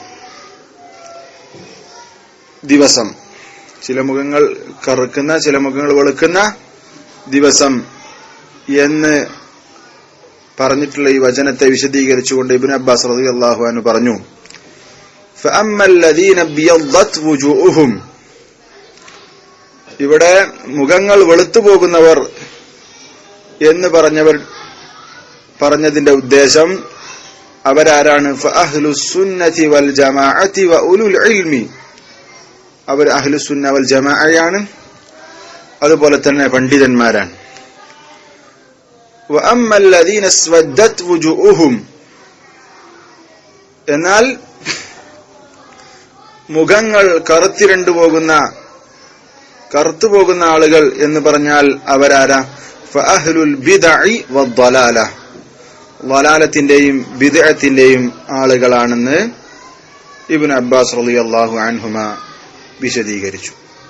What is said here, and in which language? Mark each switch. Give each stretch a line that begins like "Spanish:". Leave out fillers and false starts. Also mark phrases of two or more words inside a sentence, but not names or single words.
Malayalam: ദിവസം, ചില മുഖങ്ങൾ കറുക്കുന്ന, ചില മുഖങ്ങൾ വെളുക്കുന്ന ദിവസം എന്ന് പറഞ്ഞിട്ടുള്ള ഈ വചനത്തെ വിശദീകരിച്ചുകൊണ്ട് ഇബ്നു അബ്ബാസ്
Arabic: رضي الله عنه
Malayalam: പറഞ്ഞു,
Arabic: فأما الذين ابيضت وجوههم,
Malayalam: ഇവിടെ മുഖങ്ങൾ വെളുത്തുപോകുന്നവർ എന്ന് പറഞ്ഞതിന്റെ ഉദ്ദേശം അവരാരാണ്?
Arabic: فأهل السنة والجماعة وأولو العلم,
Malayalam: അവർ അഹ്ലുസ് സുന്ന വൽ ജമാഅയാണ്, അതുപോലെ തന്നെ പണ്ഡിതന്മാരാണ്.
Arabic: വഅമ്മ الذين اسودت وجوههم,
Malayalam: എന്നാൽ മുഖങ്ങൾ കറുത്തുപോകുന്ന ആളുകൾ എന്ന് പറഞ്ഞാൽ അവരാരാ?
Arabic: فأهل البدع والضلال,
Malayalam: ളലാലത്തിന്റെയും ബിദ്അത്തിന്റെയും ആളുകളാണെന്ന് ഇബ്നു അബ്ബാസ്
Arabic: رضي الله عنهما
Malayalam: വിശദീകരിച്ചു.